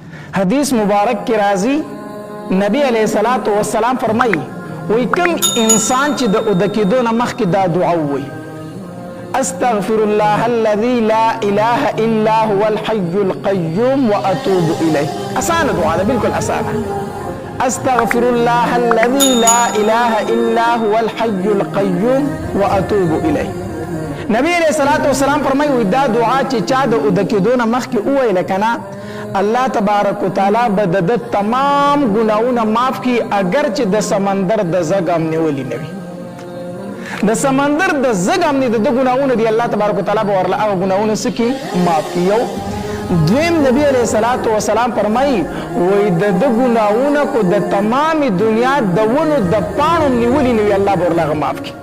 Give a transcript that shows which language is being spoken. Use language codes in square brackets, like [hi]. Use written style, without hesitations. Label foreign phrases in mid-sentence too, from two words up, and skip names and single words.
[ps] حدیث مبارک کی راضی نبی [ar] علیہ الصلوۃ والسلام [ps] فرمائی وی کم انسان چې د ودکیدو نه مخکې دا دعا ووایي [ar] استغفر الله الذي لا اله الا هو الحي القيوم واتوب اليه [ps] اسانه دعا ده بالکل اسانه [ar] استغفر الله الذي لا اله الا هو الحي القيوم واتوب اليه [ps] نبی [ar] علیہ الصلوۃ والسلام [ps] فرمایي دا دعا چې چا د ودکیدو نه مخکې وویل کنه [ar] الله تبارک وتعالی [ps] به د تمام ګناونه معاف کی اگر چې د سمندر د زګم نیولې نه وي د سمندر د زګم نه د ګناونه دی [ar] الله تبارک وتعالی [ps] به ورله هغه ګناونه سکی معاف کی یو دویم نبی [ar] علیہ الصلوۃ والسلام [ps] فرمایي وای د ګناونه کو د تمام دنیا د ونو د پانو نیولې نه وي الله به ورله معاف کی